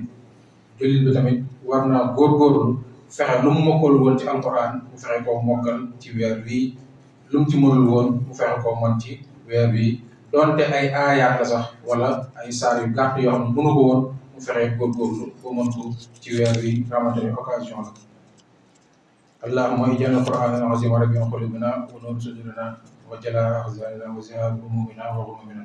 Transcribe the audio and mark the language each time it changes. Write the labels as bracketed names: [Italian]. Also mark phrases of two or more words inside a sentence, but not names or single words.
[Wolof] jullit bi tamit war naa góorgóorlu fexe lu mu mokkal woon ci alquran mu fexe koo mokkal ci weer wi, lu mu ci mënul woon mu fexe koo mën ci weer wi, donte ay aayaat la sax wala ay saar yu gàtt yoo xam ne mënu ko woon mu fexe góorgóorlu ba mën ko ci weer wi. xamante ni occasion la. [Arabic] اللهم اجعل القرآن العظيم ربيع قلوبنا ونور صدورنا وجلاء أحزاننا وذهاب همومنا وغمومنا.